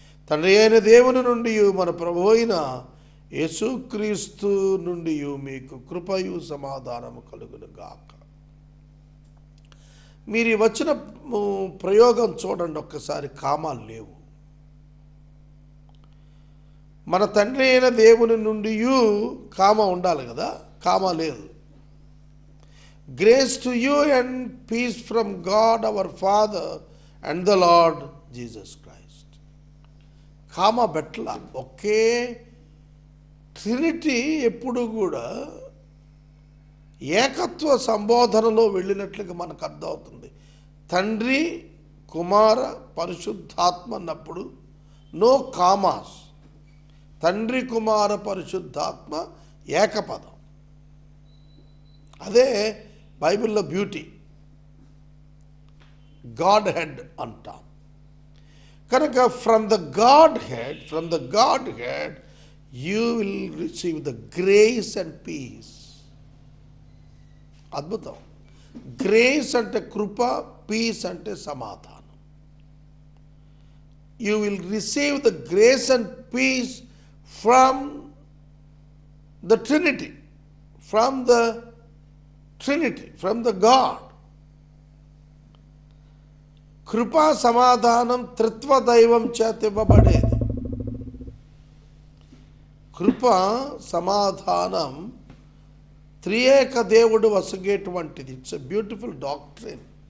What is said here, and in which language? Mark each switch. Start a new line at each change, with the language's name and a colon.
Telugu: తండ్రి అయిన దేవుని నుండి మన ప్రభువు అయిన యేసుక్రీస్తు నుండి మీకు కృపయు సమాధానము కలుగును గాక. మీరు వచ్చిన ప్రయోగం చూడండి ఒక్కసారి. కామాలు లేవు. మన తండ్రి అయిన దేవుని నుండి కామ ఉండాలి కదా, కామ లేదు.
English: Grace to you and peace from God our Father and the Lord Jesus Christ.
Telugu: Comma బెట్ల. Okay Trinity ఎప్పుడు కూడా ఏకత్వ సంబోధనలో వెళ్ళినట్లుగా మనకు అర్థమవుతుంది. తండ్రి, కుమార, పరిశుద్ధాత్మ అన్నప్పుడు
English: No commas.
Telugu: తండ్రి, కుమార, పరిశుద్ధాత్మ ఏకపదం. అదే బైబిల్లో బ్యూటీ.
English: Godhead
Telugu: అంటాం కనుక
English: From the Godhead you will receive the grace and peace.
Telugu: అద్భుతం. గ్రేస్ అంటే కృప, పీస్ అంటే సమాధానం.
English: You will receive the grace and peace from the Trinity, from the Trinity, from the God.
Telugu: కృపా సమాధానం త్రిత్వ దైవం చేత ఇవ్వబడేది. కృప సమాధానం త్రియేక దేవుడు వసగేటువంటిది.
English: It's a beautiful doctrine.